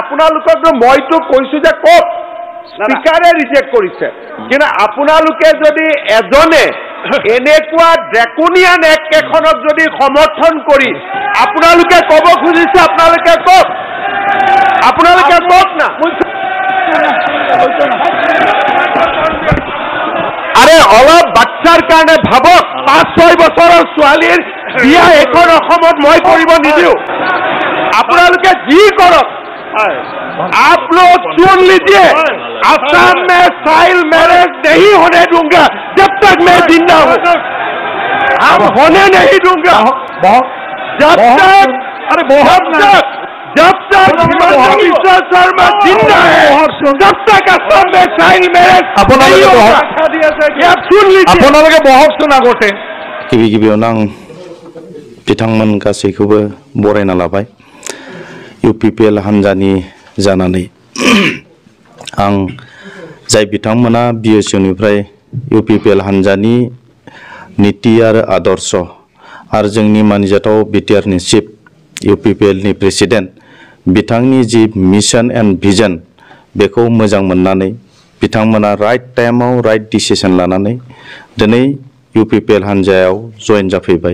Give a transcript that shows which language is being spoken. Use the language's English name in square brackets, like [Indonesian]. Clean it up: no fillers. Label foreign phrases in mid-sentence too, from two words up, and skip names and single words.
[Assamese] আপোনালোকক মইতো কৈছো যে কওক, স্পিকাৰে ৰিজেক্ট কৰিছে, কিন্তু আপোনালোকে যদি এজনে এনেকুৱা [English] draconian act [Assamese] এখনক যদি সমৰ্থন কৰি আপোনালোকে ক'ব খুজিছে, আপোনালোকে কওক, আপোনালোকে কওক না। আরে অলপ বাচ্চাৰ কাৰণে ভাবক, 5-6 বছৰৰ ছোৱালীৰ বিয়া এখন অসমত মই কৰিব নিদিওঁ। আপোনালোকে যি কৰক, [Hindi] आप लोग चुन लीजिए, असम में [English] child marriage [Hindi] नहीं होने दूंगा जब तक मैं जिंदा हूँ, हम होने नहीं दूंगा जब तक हिमंत बिश्व शर्मा जिंदा है, जब तक असम में [English] child marriage [Hindi] नहीं होगा। आप चुन लीजिए। बहुत सुना गोटे [Bodo] गिबियावनो आं बिथांमोन गासैखौबो बरायना लाबाय। UPPL हान्जानि जानानै आं जाय बिथांमोना BSU निफ्राय UPPL हान्जानि नीति आरो आदर्श आरो जोंनि मानिजाथाव BTR नि चिफ UPPL नि प्रेसिडेन्ट बिथांनि जि [English] mission and vision [Bodo] बेखौ मोजां मोननानै बिथांमोना राइट टाइमाव [English] right decision [Bodo] लानानै दिनै UPPL हान्जायाव जइन जाफैबाय।